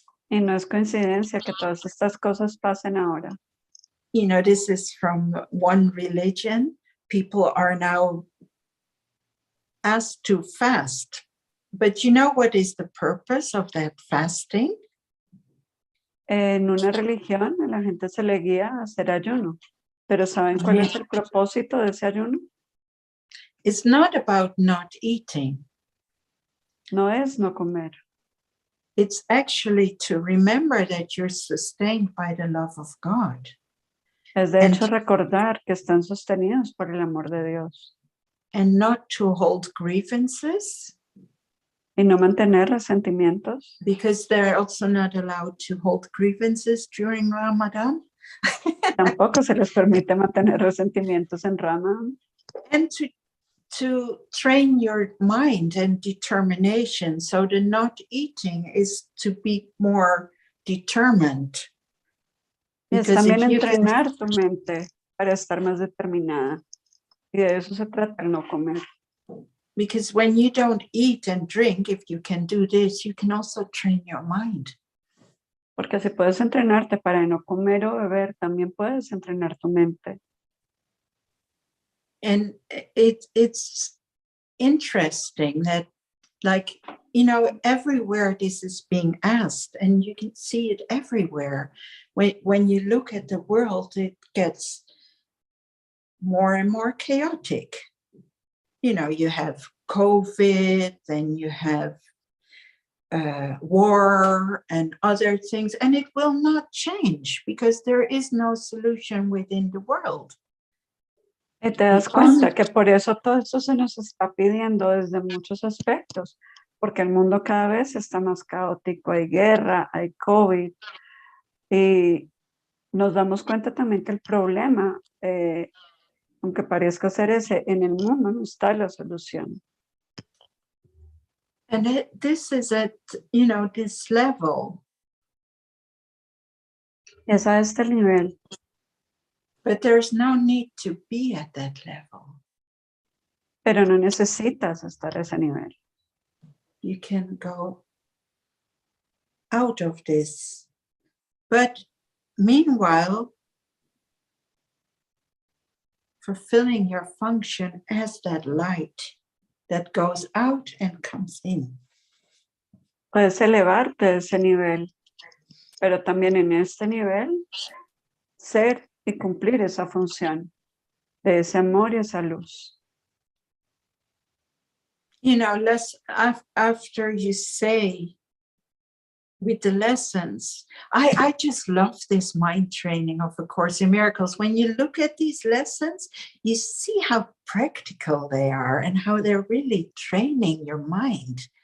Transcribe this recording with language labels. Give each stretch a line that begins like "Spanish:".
Spanish: Y no es coincidencia que todas estas cosas pasen ahora.
English: You know, this is from one religion. People are now asked to fast. But you know what is the purpose of that fasting?
Spanish: En una religión a la gente se le guía a hacer ayuno. Pero ¿saben cuál es el propósito de ese ayuno?
English: It's not about not eating.
Spanish: No es no comer.
English: It's actually to remember that you're sustained by the love of God.
Spanish: Es de hecho recordar que están sostenidos por el amor de Dios.
English: And not to hold grievances.
Spanish: Y no mantener resentimientos.
English: Because they're also not allowed to hold grievances during Ramadan.
Spanish: Tampoco se les permite mantener resentimientos en Ramadán.
English: And to train your mind and determination, so the not eating is to be more determined.
Spanish: Y es también entrenar tu mente para estar más determinada. Y de eso se trata el no comer.
English: Because when you don't eat and drink, if you can do this, you can also train your mind.
Spanish: Porque si puedes entrenarte para no comer o beber, también puedes entrenar tu mente.
English: And it's interesting that, like, you know, everywhere this is being asked, and you can see it everywhere. When you look at the world, it gets more and more chaotic. You know, you have COVID, then you have war and other things, and it will not change because there is no solution within the world.
Spanish: Y te das cuenta que por eso todo esto se nos está pidiendo desde muchos aspectos, porque el mundo cada vez está más caótico, hay guerra, hay COVID, y nos damos cuenta también que el problema, aunque parezca ser ese, en el mundo no está la solución.
English: And this is at, you know, this level.
Spanish: Es a este nivel.
English: But there's no need to be at that level.
Spanish: Pero no necesitas estar a ese nivel.
English: You can go out of this. But meanwhile, fulfilling your function as that light that goes out and comes in.
Spanish: Puedes elevarte a ese nivel, pero también en este nivel, ser y cumplir esa función de ese amor y esa luz.
English: You know, after you say with the lessons, I just love this mind training of A Course in Miracles. When you look at these lessons, you see how practical they are and how they're really training your mind.